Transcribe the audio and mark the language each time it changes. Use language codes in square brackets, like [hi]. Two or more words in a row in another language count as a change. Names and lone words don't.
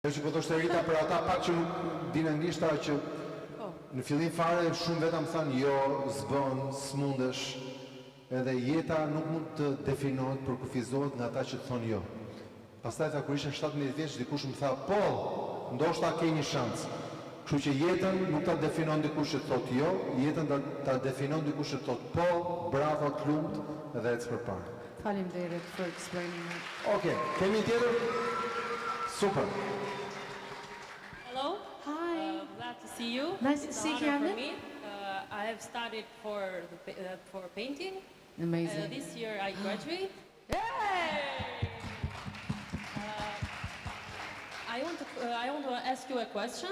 [sq] Që po thoshte Rita për ata pak që nuk dinë anglisht që në fillim fare shumë vetëm thanë jo, s'bën, s'mundesh, edhe jeta nuk mund të definohet, përkufizohet nga ata që të thonë jo. Pastaj tha kur isha 17 vjeç dikush më tha, po, ndoshta ke një shans. Kështu që jetën nuk ta definon dikush që thotë jo, jetën ta definon dikush që thotë po, bravo, të lumt edhe ec përpara. [en] Faleminderit for explaining that. [sq] Okej, kemi tjetër? Super. [en] Hello. Hi. Glad to see you. Nice to It's see an you, honor Anna. for me. I have studied for painting. Amazing. This year I graduate. Yay! I want to ask you a question.